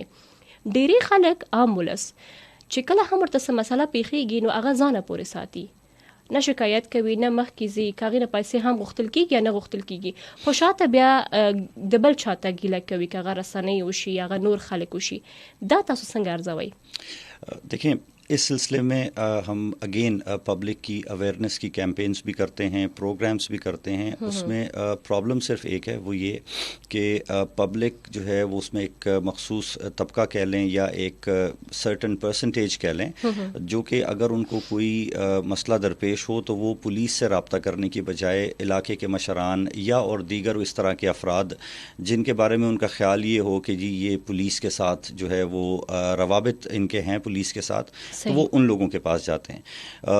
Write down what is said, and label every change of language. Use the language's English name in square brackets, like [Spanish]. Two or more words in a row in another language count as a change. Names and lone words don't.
[Pashto] ډیری خلک عام ولس چې کله هم ورته څه مسله پیښیږي نو هغه ځانه پورې ساتي، نه شکایت کوي، نه مخکې ځي، که هغې نه پیسې هم غوښتل کېږي یا نه غوښتل کېږي، خو شاته بیا د بل چاته ګیله کوي، که هغه رسنۍ وشي، هغه نور خلک وشي. دا تاسو څنګه ارزوئ؟ [Urdu] دیکھیں، اس سلسلے میں ہم [English] again public [Urdu] کی اویئرنیس کی کیمپینز بھی کرتے ہیں، پروگرامز بھی کرتے ہیں. اس میں پرابلم صرف ایک ہے، وہ یہ کہ پبلک جو ہے وہ اس میں ایک مخصوص طبقہ کہہ لیں یا ایک [English] certain percentage [Urdu] کہہ لیں، جو کہ اگر ان کو کوئی مسئلہ درپیش ہو تو وہ پولیس سے رابطہ کرنے کی بجائے علاقے کے مشران یا اور دیگر اس طرح کے افراد جن کے بارے میں ان کا خیال یہ ہو کہ جی یہ پولیس کے ساتھ جو ہے وہ روابط ان کے ہیں پولیس کے ساتھ، تو وہ ان لوگوں کے پاس جاتے ہیں.